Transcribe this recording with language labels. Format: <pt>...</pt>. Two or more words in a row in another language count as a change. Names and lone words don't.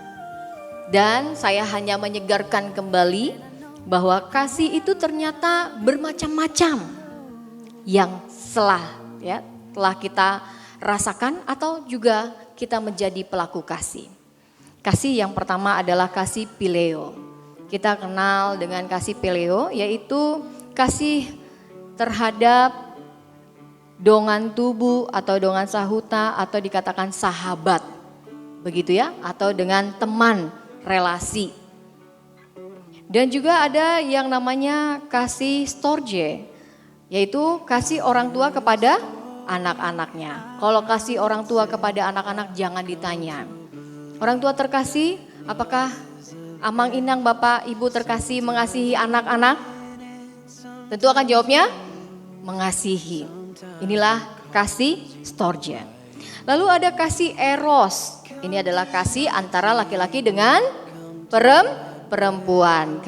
<id>Dan saya hanya menyegarkan kembali bahwa kasih itu ternyata bermacam-macam yang telah kita rasakan atau juga kita menjadi pelaku kasih. Kasih yang pertama adalah kasih phileo. Kita kenal dengan kasih phileo, yaitu kasih terhadap</id> <bbc>dongan tubuh</bbc> <id>atau</id> <bbc>dongan sahuta</bbc> <id>atau dikatakan sahabat. Begitu ya, atau dengan teman, relasi. Dan juga ada yang namanya kasih storge, yaitu kasih orang tua kepada anak-anaknya. Kalau kasih orang tua kepada anak-anak jangan ditanya. Orang tua terkasih, apakah</id> <bbc>amang inang</bbc> <id>bapak ibu terkasih mengasihi anak-anak? Tentu akan jawabnya mengasihi. Inilah kasih storge. Lalu ada kasih eros. Ini adalah kasih antara laki-laki dengan perempuan.</id>